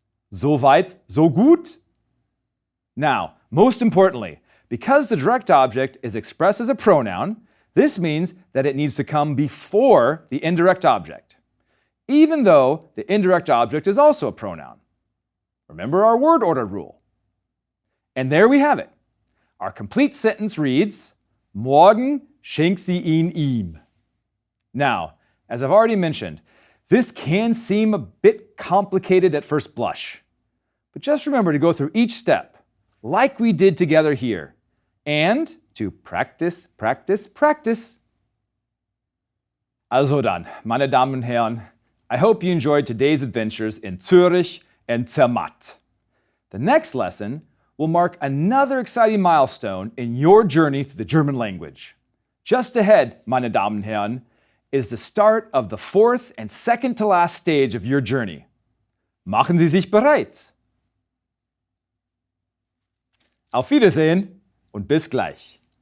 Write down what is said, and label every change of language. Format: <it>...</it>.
<de>So weit, so gut?</de> <en>Now, most importantly, because the direct object is expressed as a pronoun, this means that it needs to come before the indirect object, even though the indirect object is also a pronoun. Remember our word order rule. And there we have it. Our complete sentence reads,</en> <de>morgen schenkt sie ihn ihm.</de> <en>Now, as I've already mentioned, this can seem a bit complicated at first blush. But just remember to go through each step, like we did together here, and to practice, practice, practice.</en> <de>Also dann, meine Damen und Herren,</de> <en>I hope you enjoyed today's adventures in Zürich and Zermatt. The next lesson will mark another exciting milestone in your journey through the German language. Just ahead,</en> <de>meine Damen und Herren,</de> <en>is the start of the fourth and second to last stage of your journey.</en> <de>Machen Sie sich bereit! Auf Wiedersehen und bis gleich!</de>